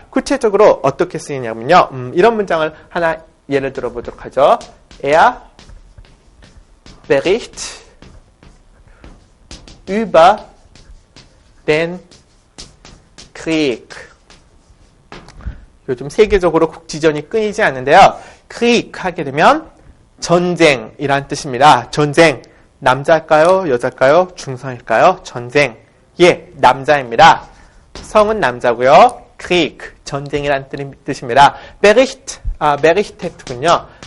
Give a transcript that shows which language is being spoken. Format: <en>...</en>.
<ko>구체적으로 어떻게 쓰이냐면요, 이런 문장을 하나 예를 들어보도록 하죠.</ko> <de>Er Bericht über den Krieg.</de> <ko>요즘 세계적으로 국지전이 끊이지 않는데요. Krieg 하게 되면 전쟁이란 뜻입니다. 전쟁. 남자일까요? 여자일까요? 중성일까요? 전쟁. 예, 남자입니다. 성은 남자고요. Krieg, 전쟁이란 뜻입니다. Berichtet군요.</ko>